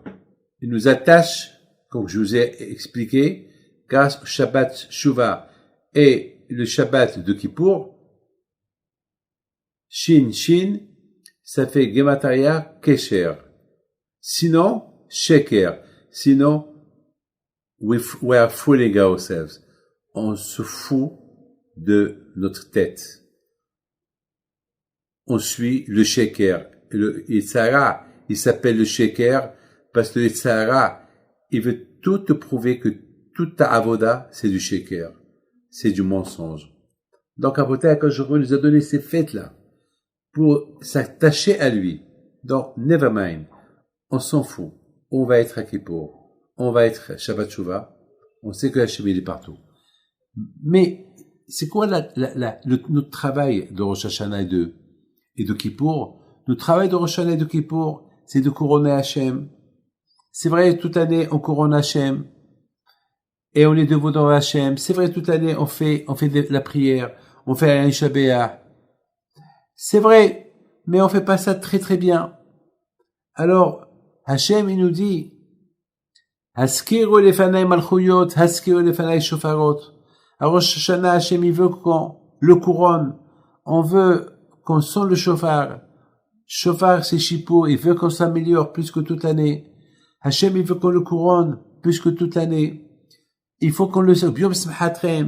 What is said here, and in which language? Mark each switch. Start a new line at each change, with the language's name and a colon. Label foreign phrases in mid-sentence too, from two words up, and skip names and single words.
French: Ils nous attachent, comme je vous ai expliqué, grâce au Shabbat Shuvah et le Shabbat de Kippour. Shin, ça fait
Hebrew: גימטריה קשר.
French: Sinon, Sheker. Sinon,
English: we are fooling ourselves.
French: On se fout de notre tête. On suit le Sheker. Le Yitzhara, il s'appelle le Sheker parce que le Yitzhara, il veut tout te prouver que toute ta avoda, c'est du Sheker. C'est du mensonge. Donc,
Hebrew: אבותי הקדוש
French: nous a donné ces fêtes-là pour s'attacher à lui. Donc,
English: never mind.
French: On s'en fout. On va être à Kippour. On va être Shabbat Shuvah. On sait que Hachem il est partout. Mais, c'est quoi notre travail de Rosh Hashanah et de Kippour? Le travail de Rosh Hashanah et de Kippour, c'est de couronner Hachem. C'est vrai, toute l'année, on couronne Hachem. Et on est debout dans Hachem. C'est vrai, toute l'année, on fait la prière. On fait un Shabbat. C'est vrai, mais on fait pas ça très très bien. Alors, Hachem, il nous dit,
Hebrew: הזכירו לפני מלכויות הזכירו לפני שופרות.
French: À Rosh Hashanah, Hachem, il veut qu'on le couronne. On veut qu'on sent le shofar. Shofar, c'est Shippour. Il veut qu'on s'améliore plus que toute l'année. Hachem, il veut qu'on le couronne plus que toute l'année. Il faut qu'on le sert.
Hebrew: ביום שמחתכם.